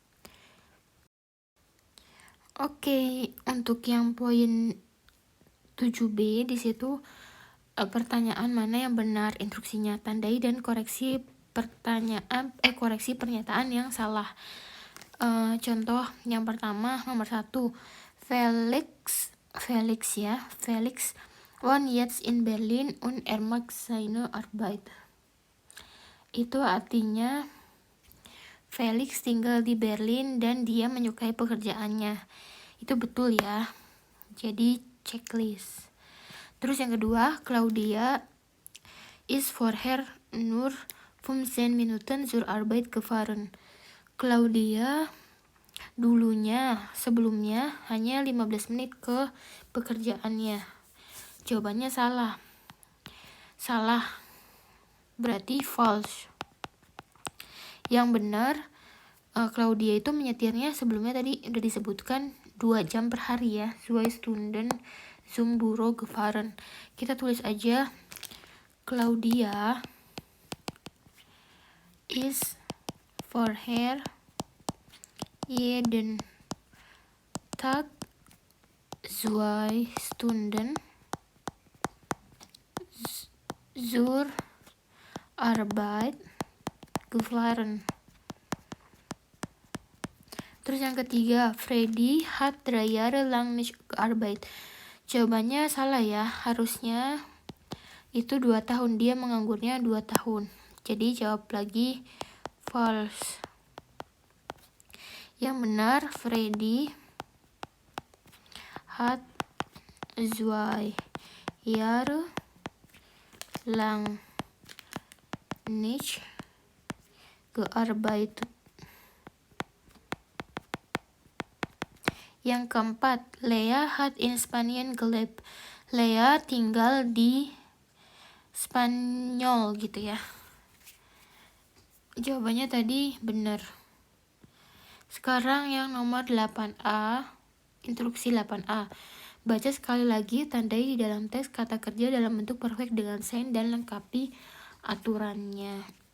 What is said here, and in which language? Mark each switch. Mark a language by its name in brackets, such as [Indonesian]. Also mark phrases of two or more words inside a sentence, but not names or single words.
[Indonesian] Oke, untuk yang poin 7B di situ pertanyaan mana yang benar, instruksinya tandai dan koreksi pernyataan yang salah. Contoh yang pertama, nomor 1, [German] Felix wohnt jetzt in Berlin und mag seine Arbeit. [Indonesian] Itu artinya Felix tinggal di Berlin dan dia menyukai pekerjaannya. Itu betul ya, jadi checklist. Terus yang kedua, [German] Claudia ist vorher nur 15 Minuten zur Arbeit gefahren. [Indonesian] Claudia sebelumnya hanya 15 menit ke pekerjaannya. Jawabannya salah, berarti false. Yang benar, Claudia itu menyetirnya sebelumnya tadi udah disebutkan 2 jam per hari ya, [German] 2 Stunden zum Büro gefahren. [Indonesian] Kita tulis aja, [German] Claudia is vorher jeden Tag 2 Stunden zur Arbeit gefahren. [Indonesian] Terus yang ketiga, [German] Freddy hat 3 Jahre lang nicht gearbeitet. [Indonesian] Jawabannya salah ya, harusnya itu 2 tahun, dia menganggurnya 2 tahun. Jadi jawab lagi false. Yang benar, [German] Freddy hat 2 Jahre lang nicht gearbeitet. [Indonesian] Yang keempat, [German] Lea hat in Spanien gelebt. [Indonesian] Lea tinggal di Spanyol gitu ya. Jawabannya tadi benar. Sekarang yang nomor 8A, instruksi 8A. Baca sekali lagi, tandai di dalam teks kata kerja dalam bentuk perfect dengan sign dan lengkapi aturannya.